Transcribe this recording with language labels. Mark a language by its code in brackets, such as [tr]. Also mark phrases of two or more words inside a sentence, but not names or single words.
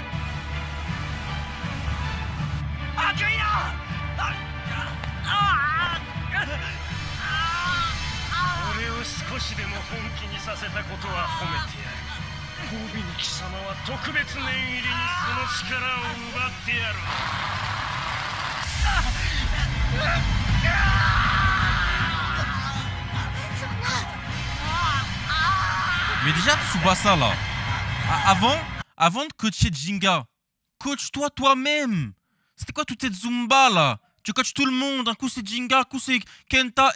[ja] アクイラ。俺を少しでも本気にさせたことは褒めてやる。褒美に貴様は特別念入りにその力を奪ってやる。 [fr] Mais déjà, Tsubasa là, avant de coacher Jinga, coach-toi toi-même. C'était quoi toute cette Zumba là? Tu coaches tout le monde, un coup c'est Jinga, un coup c'est Kenta.